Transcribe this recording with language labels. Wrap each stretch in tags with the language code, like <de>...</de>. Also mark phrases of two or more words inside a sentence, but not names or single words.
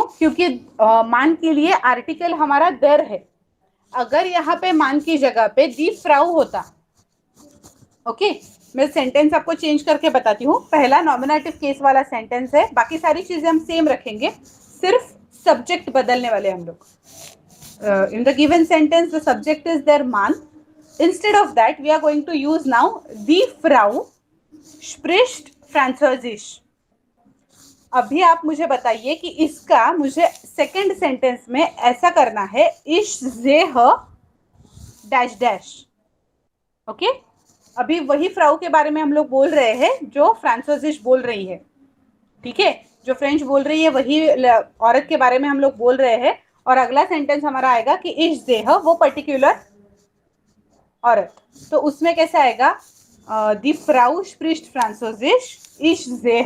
<hi>क्योंकि मान के लिए आर्टिकल हमारा देर है। अगर यहाँ पे मान की जगह पे</hi> <de>die Frau</de> <hi>होता, ओके, मैं सेंटेंस आपको चेंज करके बताती हूँ। पहला</hi> <en>nominative case</en> <hi>वाला सेंटेंस है, बाकी सारी चीजें हम सेम रखेंगे, सिर्फ सब्जेक्ट बदलने वाले हम लोग।</hi> <en>in the given sentence the subject is their man. Instead of that we are going to use now</en> <de>die Frau spricht Französisch.</de> <hi>अभी आप मुझे बताइए कि इसका मुझे</hi> <en>second sentence</en> <hi>में ऐसा करना है,</hi> <de>ich sehe</de> <en>dash dash.</en> <hi>ओके, अभी वही फ्राउ के बारे में हम लोग बोल रहे हैं जो फ्रांसोजिश बोल रही है, ठीक है, जो फ्रेंच बोल रही है वही औरत के बारे में हम लोग बोल रहे हैं। और अगला सेंटेंस हमारा आएगा कि</hi> <de>ich seh</de> <hi>वो पर्टिकुलर औरत, तो उसमें कैसे आएगा,</hi> <de>die Frau spricht Französisch ich seh.</de>